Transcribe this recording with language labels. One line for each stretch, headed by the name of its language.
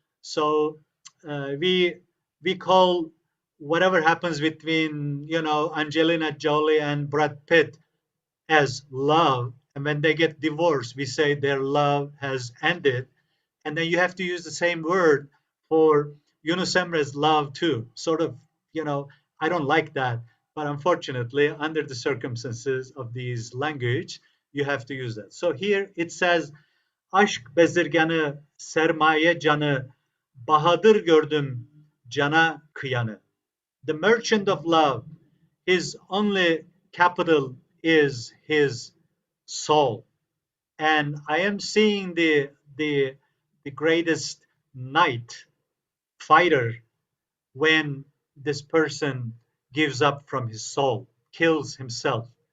English: So we call whatever happens between Angelina Jolie and Brad Pitt as love, and when they get divorced, we say their love has ended, and then you have to use the same word for Yunus Emre's love too. Sort of, I don't like that, but unfortunately, under the circumstances of these language, you have to use that. So here it says,
Turkish: aşk bezirganı, sermaye canı, bahadır gördüm cana kıyanı.
English: The merchant of love, his only capital is his soul. And I am seeing the greatest knight fighter when this person gives up from his soul, kills himself.